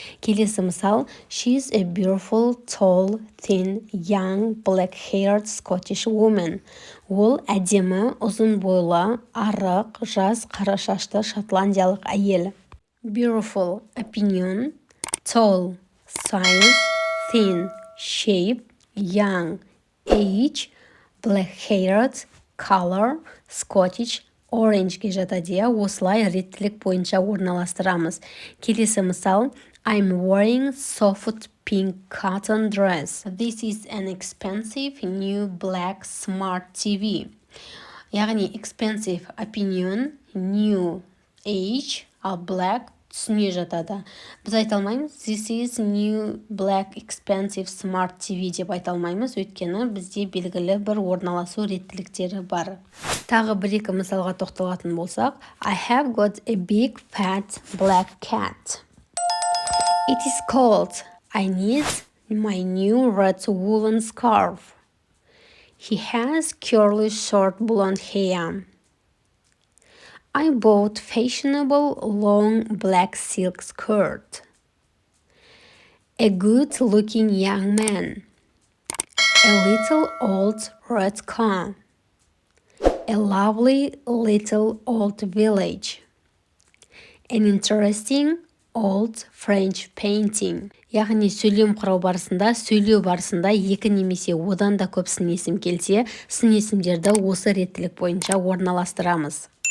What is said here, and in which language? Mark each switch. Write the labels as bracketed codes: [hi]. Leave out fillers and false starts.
[kk] Келесі мысал, [en] she's a beautiful, tall, thin, young, black-haired Scottish woman. [kk] Ол әдемі, ұзын бойлы, арық, жас, қара шашты шотландиялық әйел. [en] Beautiful, opinion, tall, size, thin, shape, young, age, black-haired, color, Scottish, orange'ге жатады. [kk] Осылай реттілік бойынша орналастырамыз. Келесі мысал, [en] I'm wearing soft pink cotton dress. This is an expensive new black smart TV. [kk] Яғни expensive opinion, new age, ал black түсіне жатады. Біз айта алмаймыз, [en] this is new black expensive smart TV [kk] деп айта алмаймыз, өйткені бізде белгілі бір орналасу реттіліктері бар. Тағы бір-екі мысалға тоқталатын болсақ, [en] I have got a big fat black cat. It is cold. I need my new red woolen scarf. He has curly short blonde hair. I bought fashionable long black silk skirt. A good-looking young man. A little old red car. A lovely little old village. An interesting old French painting. [kk] Яғни сөйлем құрау барысында, сөйлеу барысында екі немесе одан да көп сын есім келсе, сын есімдерді осы реттілік бойынша орналастырамыз.